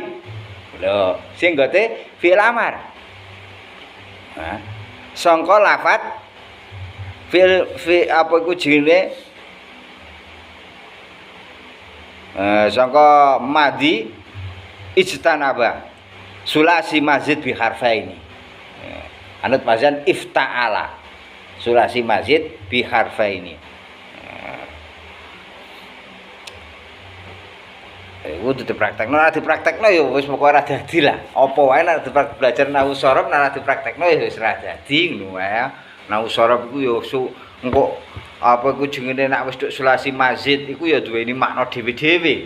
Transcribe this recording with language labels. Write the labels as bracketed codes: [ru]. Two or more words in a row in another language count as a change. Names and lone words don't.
[jv] Lho, sing gote [ar] فعل أمر. [jv] Nah, sangka lafat fi apa iku jenenge sangka [ar] ماضي اجتنب ثلاثي مزيد بحرفين. Anut وزن افتعل ثلاثي مزيد بحرفين. [jv] Kudu dipraktekno, ora dipraktekno ya wis pokoke ora dadi lah. Apa wae nek belajar [ar] نحو صرف [jv] nek ora dipraktekno ya wis ora dadi ngono wae. [ar] نحو صرف [jv] iku ya engko apa iku jenenge nek wis tuk [ar] ثلاثي مزيد [jv] iku ya duweni makna dhewe-dhewe.